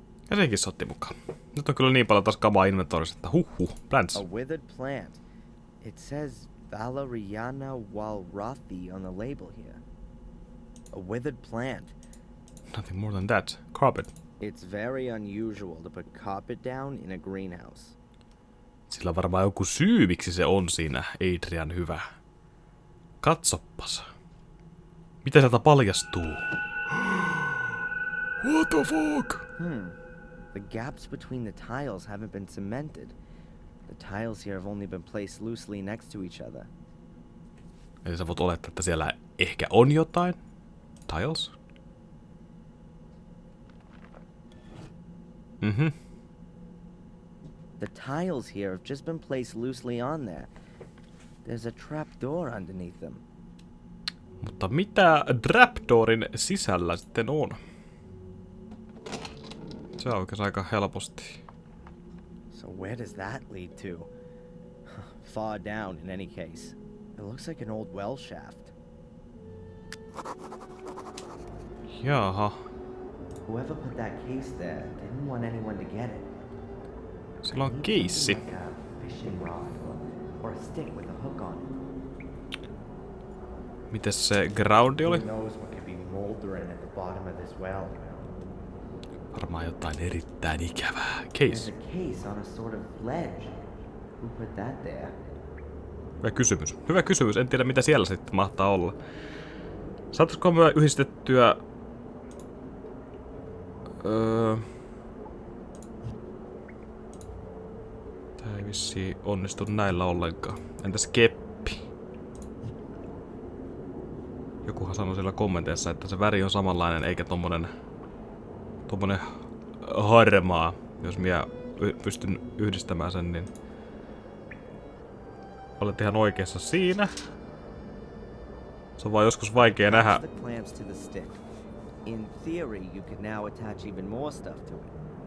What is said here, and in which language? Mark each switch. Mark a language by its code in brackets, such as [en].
[fi] Ja senkin se otti mukaan. Nyt on kyllä niin paljon taas kamaa inventoorissa, että plants. [en] A withered plant. It says Valeriana walrathi on the label here. A withered plant. Nothing more than that. Carpet. It's very unusual to put carpet down in a greenhouse. [fi] Sillä on varmaan joku syy, miksi se on siinä, Adrian hyvä. Katsoppas. Mitä sieltä paljastuu? [en] What the fuck? The gaps between the tiles haven't been cemented. The tiles here have only been placed loosely next to each other. [fi] Eli sä voit olettaa, että siellä ehkä on jotain? [en] Tiles? The tiles here have just been placed loosely on there. There's a trap door underneath them. [fi] Mutta mitä trapdoorin sisällä sitten on? Se on oikeastaan aika helposti. [en] So where does that lead to? Far down in any case. It looks like an old well shaft. [fi] Jaha. [en] Whoever put that case there didn't want anyone to get it. [fi] Sillä on [en] Maybe [fi] keissi. [en] something like a fishing rod or a stick with a hook on it. [fi] Mites se groundi oli? [en] Who knows what could be moldering at the bottom of this well? [fi] Varmaan jotain erittäin ikävää. [en] There's Case. a case on a sort of ledge. Who put that there? [fi] Hyvä kysymys. Hyvä kysymys. En tiedä mitä siellä sitten mahtaa olla. Saataisiko me yhdistettyä... Tää ei vissiin onnistu näillä ollenkaan. Entäs keppi? Jokuhan sanoi siellä kommenteissa, että se väri on samanlainen eikä tommonen harmaa. Jos minä pystyn yhdistämään sen, niin olet ihan oikeassa siinä. Se on vaan joskus vaikea nähdä. [en] The clamps to the stick. In theory, you could now attach even more stuff to it.